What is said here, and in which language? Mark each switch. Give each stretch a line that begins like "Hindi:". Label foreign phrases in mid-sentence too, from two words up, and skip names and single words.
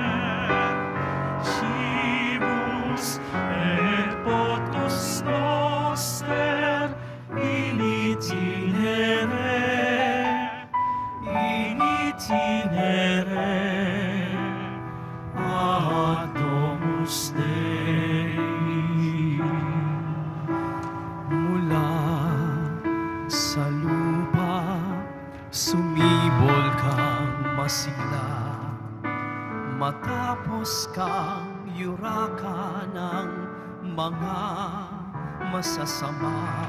Latin: Cibus et potus noster in itinere ad Domus Dei.
Filipino: Mula sa lupa sumibol kang masila, matapos kang yuraka ng mga masasama.